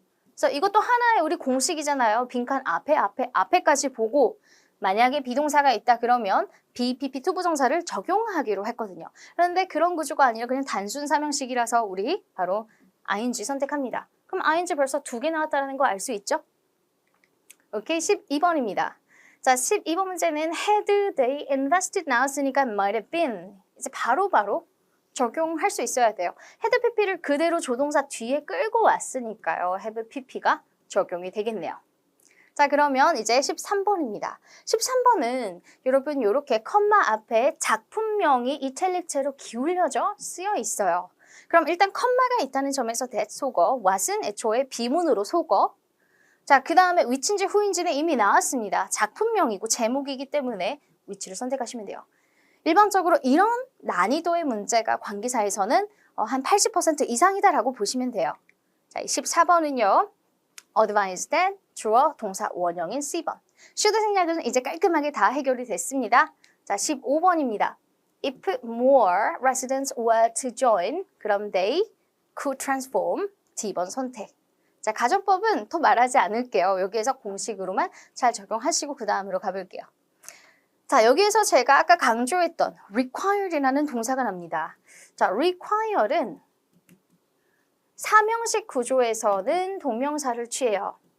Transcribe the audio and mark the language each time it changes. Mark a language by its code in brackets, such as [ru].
[ko] 그래서 이것도 하나의 우리 공식이잖아요. 빈칸 앞에까지 보고 만약에 비동사가 있다 그러면 BPP 투부정사를 적용하기로 했거든요. 그런데 그런 구조가 아니라 그냥 단순 삼형식이라서 우리 바로 ing 선택합니다. 그럼 ing 벌써 2개 나왔다는 거 알 수 있죠? 오케이, 12번입니다. 자, 12번 문제는 [en] had they invested [ko] 나왔으니까 [en] might have been. [ko] 이제 바로바로 적용할 수 있어야 돼요. had pp를 그대로 조동사 뒤에 끌고 왔으니까요. have pp가 적용이 되겠네요. 자, 그러면 이제 13번입니다. 13번은 여러분 이렇게 컴마 앞에 작품명이 이탈릭체로 기울여져 쓰여 있어요. 그럼 일단 컴마가 있다는 점에서 that 속어, what은 애초에 비문으로 속어. 자, 그 다음에 which인지 who인지는 이미 나왔습니다. 작품명이고 제목이기 때문에 which를 선택하시면 돼요. 일반적으로 이런 난이도의 문제가 관계사에서는 한 80% 이상이다라고 보시면 돼요. 자, 14번은요. advise that 주어 동사 원형인 C번. should 생략은 이제 깔끔하게 다 해결이 됐습니다. 자, 15번입니다. [en] If more residents were to join, [ko] 그럼 [en] they could transform. [ko] D번 선택. 자, 가정법은 더 말하지 않을게요. 여기에서 공식으로만 잘 적용하시고 그 다음으로 가볼게요. 자, 여기에서 제가 아까 강조했던 require이라는 동사가 납니다. 자, require는 삼형식 구조에서는 동명사를 취해요.